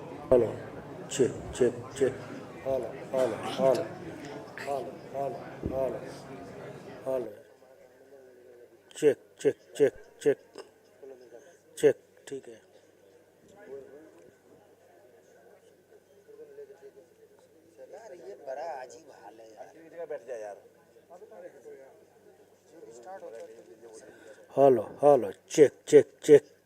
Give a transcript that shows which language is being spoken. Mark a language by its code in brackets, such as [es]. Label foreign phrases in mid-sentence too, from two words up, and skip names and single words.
[en] Hello. Check, check, check. Hello, hello, hello. Hello, hello, hello. Hello. Check, check, check, check. [hi] चेक ठीक है. यार ये बड़ा अजीब हाल है यार. एक जगह बैठ जा यार. स्टार्ट होता है. [en] hello hello check check check.